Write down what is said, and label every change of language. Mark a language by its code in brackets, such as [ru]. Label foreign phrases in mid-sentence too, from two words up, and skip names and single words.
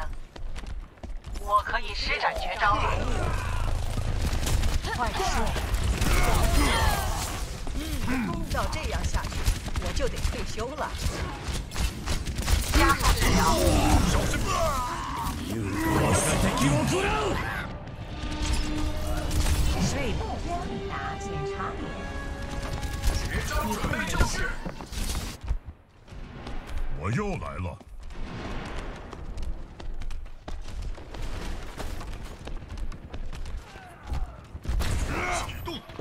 [zh] 我可以施展绝招了。快说！照这样下去，我就得退休了。加速治疗。小心！ [ja] 優雅我が敵を食らう。 [zh] 水目标抵达检查点。绝招准备就绪。我又来了。启动。